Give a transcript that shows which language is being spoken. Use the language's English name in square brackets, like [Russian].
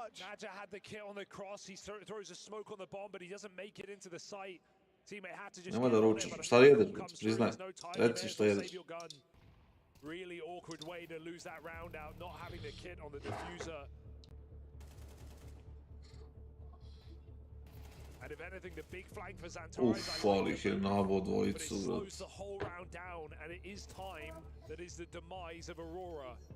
[English] Naja had the kit on the cross. He throws a smoke on the bomb, but he doesn't make it into the site. [Serbian] Nemoj da ručiš, šta jedeš, priznaj, reci šta jedeš. [English] Really awkward way to lose that round out, not having the kit on the diffuser. And if anything, the big flank for Zantares, [Serbian] ali ih je nabo dvojicu, brate. [English] slows the whole round down, and it is time that is the demise of Aurora.